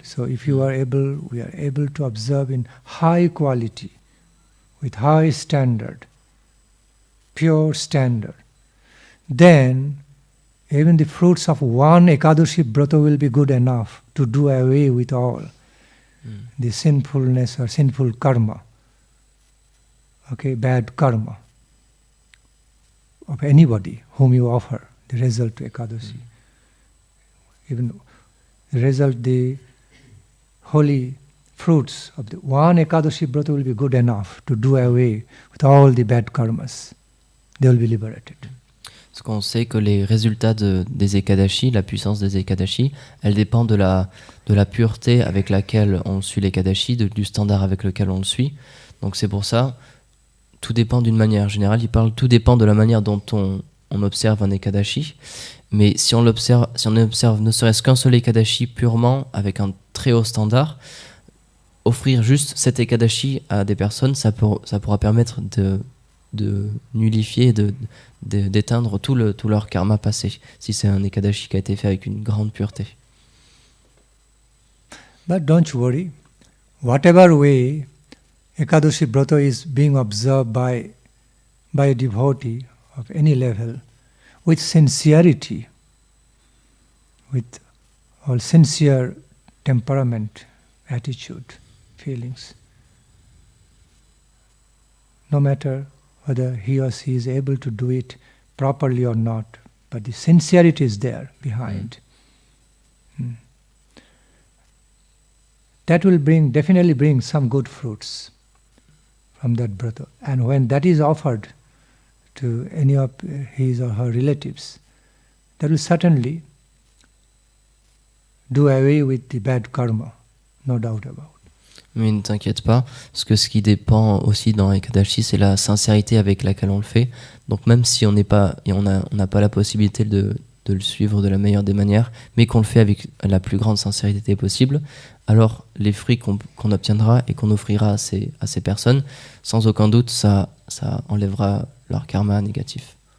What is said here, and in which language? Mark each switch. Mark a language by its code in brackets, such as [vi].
[en] So if we are able to observe in high quality, with high standard, pure standard, then even the fruits of one Ekadashi Brata will be good enough to do away with all the sinfulness or sinful karma, okay, bad karma of anybody whom you offer the result to Ekadashi. Even the result, the holy fruits of the one Ekadashi Brata will be good enough to do away with all the bad karmas. They will be liberated. [fr] Parce qu'on sait que les résultats des Ekadashi, la puissance des Ekadashi, elle dépend de la pureté avec laquelle on suit l'Ekadashi, du standard avec lequel on le suit. Donc c'est pour ça, tout dépend d'une manière générale. Tout dépend de la manière dont on observe un Ekadashi. Mais si on observe ne serait-ce qu'un seul Ekadashi purement, avec un très haut standard, offrir juste cet Ekadashi à des personnes, ça pourra permettre de nullifier, d'éteindre tout leur karma passé, si c'est un Ekadashi qui a été fait avec une grande pureté. [en] But don't worry, whatever way Ekadashi Brata is being observed by by a devotee of any level with sincerity, with all sincere temperament, attitude, feelings. No matter whether he or she is able to do it properly or not, but the sincerity is there behind. That will definitely bring some good fruits from that brother. And when that is offered to any of his or her relatives, that will certainly do away with the bad karma, no doubt about. [fr] Mais ne t'inquiète pas, parce que ce qui dépend aussi dans Ekadashi, c'est la sincérité avec laquelle on le fait. Donc même si on n'a pas la possibilité de le suivre de la meilleure des manières, mais qu'on le fait avec la plus grande sincérité possible, alors les fruits qu'on obtiendra et qu'on offrira à ces personnes, sans aucun doute, ça enlèvera leur karma négatif.